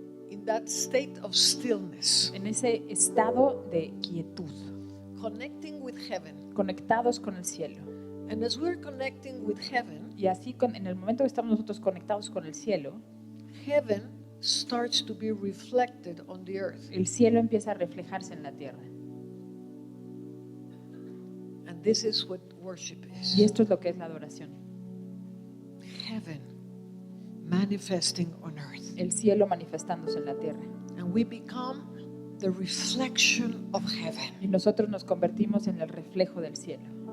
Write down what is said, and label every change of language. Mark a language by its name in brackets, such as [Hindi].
[English] in that state of stillness, [Spanish] en ese estado de quietud, [English] connecting with heaven. [Spanish] conectados con el cielo. [English] And as we're connecting with heaven, [Spanish] Y así, en el momento que estamos nosotros conectados con el cielo, [English] heaven starts to be reflected on the earth. [Spanish] el cielo empieza a reflejarse en la tierra. [English] And this is what worship is. [Spanish] Y esto es lo que es la adoración. [English] Heaven manifesting on earth. [Spanish] El cielo manifestándose en la tierra. [English] And we become the reflection of heaven. [Spanish] Y nosotros nos convertimos en el reflejo del cielo.